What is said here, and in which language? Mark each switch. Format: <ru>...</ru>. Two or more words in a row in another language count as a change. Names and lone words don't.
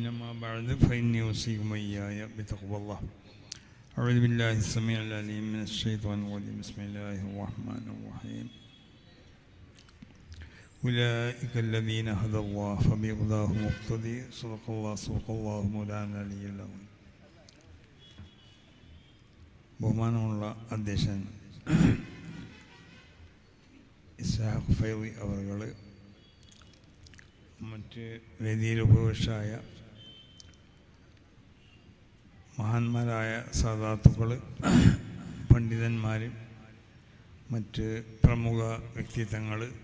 <ar>ما بعد فإني أوصيكم وإياي بتقوى الله. أعوذ بالله السميع العليم من الشيطان الرجيم. بسم الله الرحمن الرحيم. أولئك الذين هدى الله فبهداه مقتدي. صدق الله مولانا العلي العظيم.</ar> <ml>ബഹുമാനമുള്ള അധ്യക്ഷൻ ഇസ്ഹാഖ് ഫൈളി അവറുകൾ, മറ്റ് വേദിയിൽ ഉപവിഷ്ടരായ മഹാന്മാരായ സാദാത്തുക്കൾ, പണ്ഡിതന്മാർ, മറ്റ് പ്രമുഖ വ്യക്തിത്വങ്ങൾ,</ml>